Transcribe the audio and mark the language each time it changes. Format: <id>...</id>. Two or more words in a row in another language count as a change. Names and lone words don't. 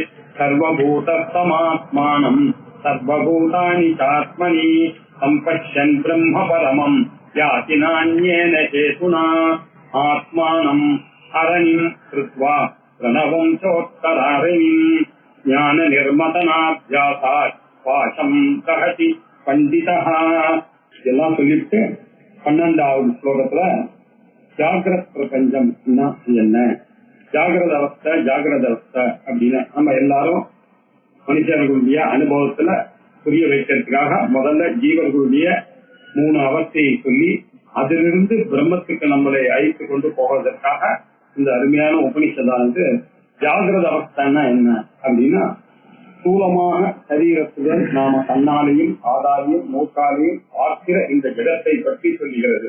<sa>सर्वभूतस्थमात्मानं सर्वभूतानि चात्मनि सम्पश्यन् ब्रह्म परमं याति नान्येन हेतुना आत्मानं हरनिं कृत्वा प्रणवं चोत्तरारिणीं ज्ञाननिर्मतनाभ्यासात् पाशं दहति பண்டிதः.</sa> <ta>இதெல்லாம் சொல்லிட்டு 12வது ஸ்லோகத்துல ஜாகிரத் பிரபஞ்சம் என்ன, ஜாகிரத அவஸ்தை அப்படின்னு நம்ம எல்லாரும் மனுஷர்களுடைய அனுபவத்துல புரிய வைக்கிறதுக்காக முதல்ல ஜீவர்களுடைய 3 அவஸ்தையை சொல்லி அதிலிருந்து பிரம்மத்துக்கு நம்மளை அழைத்து கொண்டு போவதற்காக இந்த அருமையான உபனிஷதானது ஜாகிரத அவஸ்தைன்னா என்ன அப்படின்னா, ஸ்தூலமாக சரீரத்துடன் நாம கண்ணாலையும் காதாலையும் மூக்காலையும் பார்க்கிற இந்த ஜெகத்தை பற்றி சொல்லுகிறது.</ta>